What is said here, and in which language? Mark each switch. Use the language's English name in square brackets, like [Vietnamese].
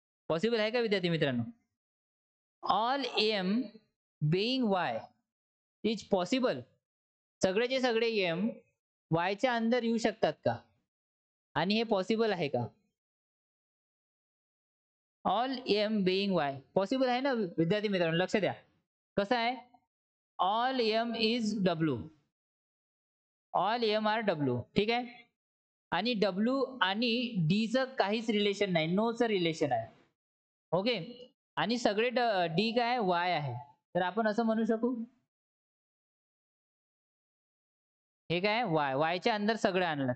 [Marathi] Possible आहे का विद्यार्थी मित्रांनो? [English] All M being Y is possible. [Marathi] सगळेचे सगळे एम वायच्या अंदर येऊ शकतात का? आणि हे पॉसिबल आहे का? [English] all M being Y [Marathi] possible आहे ना विद्यार्थी मित्रांनो, लक्ष द्या. कसं आहे? [English] All M is W, all M are W. [Marathi] ठीक आहे. आणि डब्ल्यू आणि डी चं काहीच रिलेशन नाही, नोचं रिलेशन आहे. ओके. आणि सगळे डी काय वाय आहे. तर आपण असं म्हणू शकू हे काय वाय, वायच्या अंदर सगळं आणलं.